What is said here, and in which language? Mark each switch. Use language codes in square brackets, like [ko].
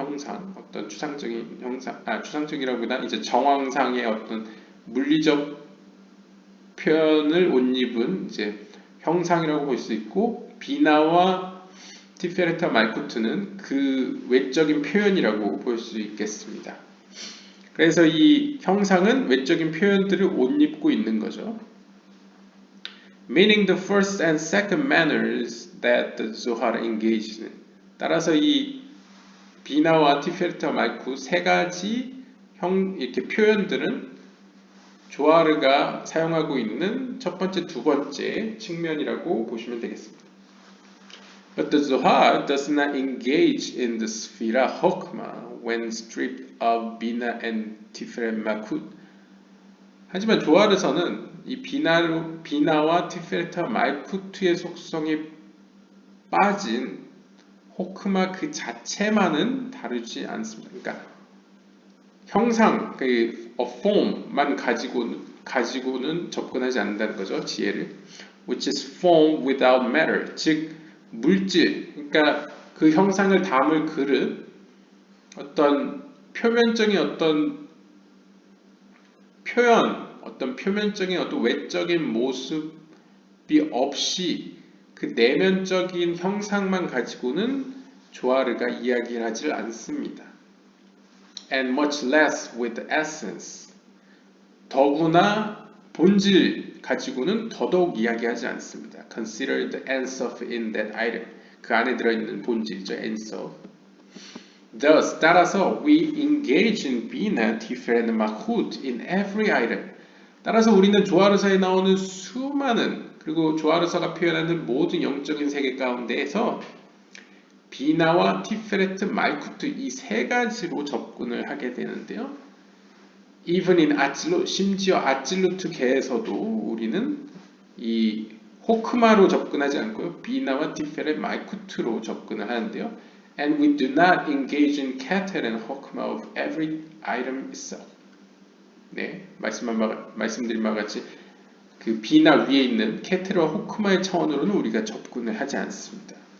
[ko] 형상, 어떤 추상적인 형상, 추상적이라기보다 이제 정황상의 어떤 물리적 표현을 옷 입은 이제 형상이라고 볼 수 있고, 비나와 티페레타 말쿠트는 그 외적인 표현이라고 볼 수 있겠습니다. 그래서 이 형상은 외적인 표현들을 옷 입고 있는 거죠. [en] Meaning the first and second manners that the Zohar engages in. [ko] 따라서 이 비나와 티페레타 말쿠 세 가지 이렇게 표현들은 조아르가 사용하고 있는 첫 번째, 두 번째 측면이라고 보시면 되겠습니다. [en] But the Zohar does not engage in the Sphira Chokhmah when stripped of Bina and Tiferet Malkut. [ko] 하지만 조아르서는 이 비나와 티페레타 말쿠트의 속성이 빠진 호크마 그 자체만은 다루지 않습니다. 그러니까 형상, 그 form만 가지고는 접근하지 않는다는 거죠. 지혜를. [en] Which is form without matter. [ko] 즉 물질, 그러니까 그 형상을 담을 그릇, 어떤 표면적인 어떤 표현, 어떤 표면적인 어떤 외적인 모습이 없이 그 내면적인 형상만 가지고는 조아르가 이야기를 하지 않습니다. [en] And much less with essence. [ko] 더구나 본질 가지고는 더더욱 이야기하지 않습니다. [en] Consider the ensof in that item. [ko] 그 안에 들어있는 본질이죠. [en] ensof. Thus, [ko] 따라서 [en] we engage in Bina, Tiferet, Malkut in every item. [ko] 따라서 우리는 조아르서에 나오는 수많은, 그리고 조아르서가 표현하는 모든 영적인 세계 가운데에서 비나와 티페레트, 말쿠트 이 세 가지로 접근을 하게 되는데요. [en] Even in [ko] 아찔루, 심지어 아찔루트 계에서도 우리는 이 호크마로 접근하지 않고요. 비나와 티페레, 말쿠트로 접근을 하는데요. [en] And we do not engage in Keter and Hokma of every item itself. [ko] 네, 말씀드린 바와 같이 그 비나 위에 있는 케테르와 호크마의 차원으로는 우리가 접근을 하지 않습니다.